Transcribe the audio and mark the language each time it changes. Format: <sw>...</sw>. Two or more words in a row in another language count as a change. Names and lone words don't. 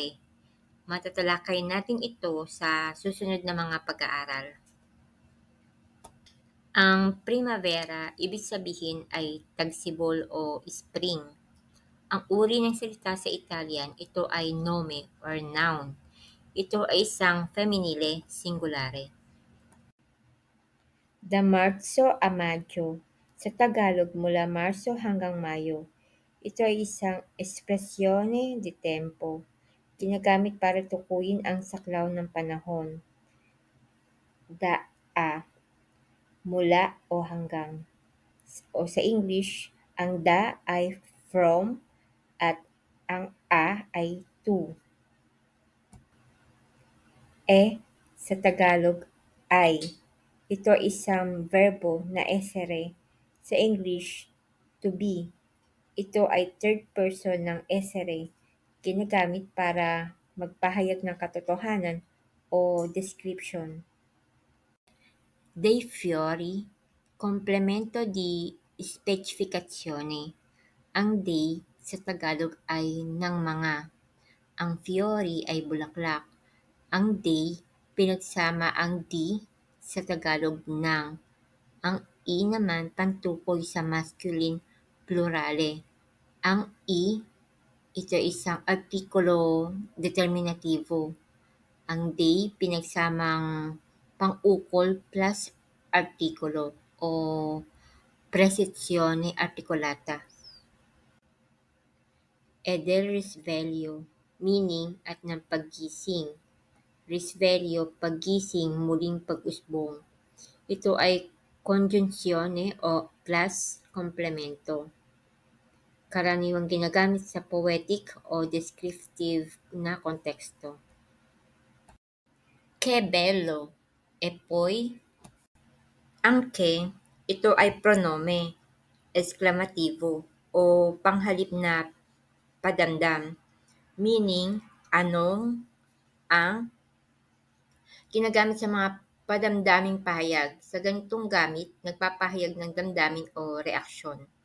<tl>Matatalakay natin ito sa susunod na mga pag-aaral. Ang primavera, ibig sabihin ay tagsibol o spring. Ang uri ng salita sa Italian, ito ay nome or noun. Ito ay isang feminile, singulare.</tl> <it>Da Marzo a Maggio,</it> <tl>sa Tagalog mula Marso hanggang Mayo. Ito ay isang</tl> <it>espresione di tempo,</it> <tl>ginagamit para tukuyin ang saklaw ng panahon. Da a, mula o hanggang. O sa English, ang da ay from at ang a ay to. sa Tagalog ay. Ito ay isang verbo na esere sa English,</tl> <en>to be.</en> <tl>Ito ay</tl> <en>third person</en> <tl>ng esere, ginagamit para magpahayag ng katotohanan o description.</tl> <it>Dei fiori, complemento di specificazione.</it> <tl>Ang dei sa Tagalog ay ng mga. Ang fiori ay bulaklak. Ang dei, pinagsama ang di sa Tagalog ng. Ang i naman pantukoy sa masculine plurale. Ang i, ito ay isang artikulo determinativo. Ang dei pinagsamang pang-ukol plus artikulo o</tl> <it>presizione articolata. E del risveglio,</it> <tl>meaning at ng paggising. Risveglio, paggising, muling pag-usbong. Ito ay conjunzione o plus komplemento. Karaniwang ginagamit sa poetic o descriptive na konteksto.</tl> <it>Che bello! E poi,</it> <tl>ang che, ito ay</tl> <it>pronome, exclamativo,</it> <tl>o panghalip na padamdam, meaning, anong, ang, ginagamit sa mga padamdaming pahayag. Sa ganitong gamit, nagpapahayag ng damdamin o reaksyon.</tl>